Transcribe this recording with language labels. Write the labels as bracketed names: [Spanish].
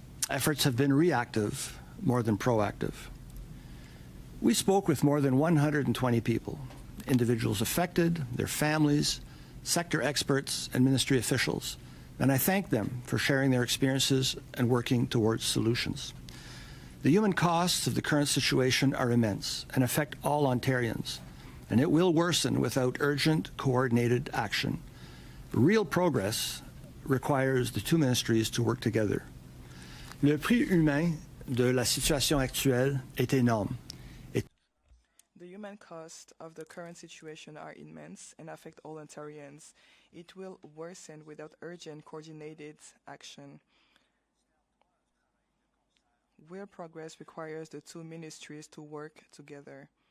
[English] Efforts have been reactive more than proactive. We spoke with more than 120 people, individuals affected, their families, sector experts, and ministry officials, and I thank them for sharing their experiences and working towards solutions. The human costs of the current situation are immense and affect all Ontarians, and it will worsen without urgent, coordinated action. Real progress requires the two ministries to work together. [French] Le prix humain de la situation actuelle est énorme. [English] The human costs of the current situation are immense and affect all Ontarians. It will worsen without urgent, coordinated action. Real progress requires the two ministries to work together.